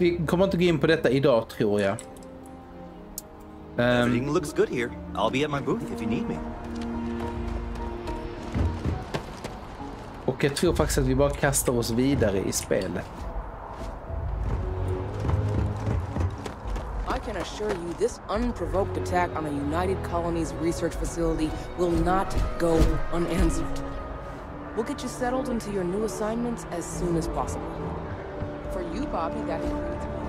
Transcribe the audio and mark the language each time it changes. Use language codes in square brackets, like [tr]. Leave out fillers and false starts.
[en] Vi kommer inte gå in på detta idag, tror jag. [sv] Everything looks good here. I'll be at my booth if you need me. [en] Och jag tror faktiskt att vi bara kastar oss vidare i spelet. [sv] I can assure you this unprovoked attack on a United Colonies research facility will not go unanswered. [en] We'll get you settled into your new assignments as soon as possible. For you, Bobby, that includes...